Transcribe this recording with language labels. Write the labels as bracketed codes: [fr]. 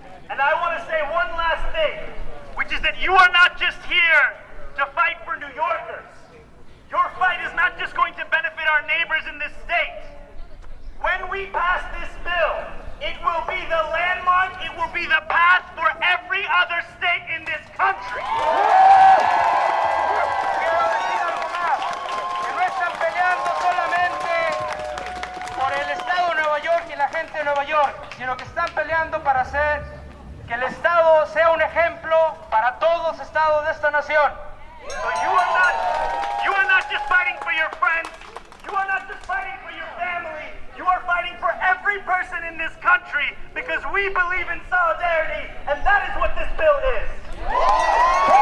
[en] And I want to say one last thing, which is that you are not just here to fight for New Yorkers. Your fight is not just going to benefit our neighbors in this state. When we pass this bill, it will be the landmark, it will be the path for every other state in this country. [es] Quiero decir algo más, que no están peleando solamente por el Estado de Nueva York y la gente de Nueva York, sino que están peleando para hacer que el Estado sea un ejemplo para todos los estados de esta nación. [en] So you are not just fighting for your friends, you are not just fighting for your family, you are fighting for every person in this country because we believe in solidarity, and that is what this bill is.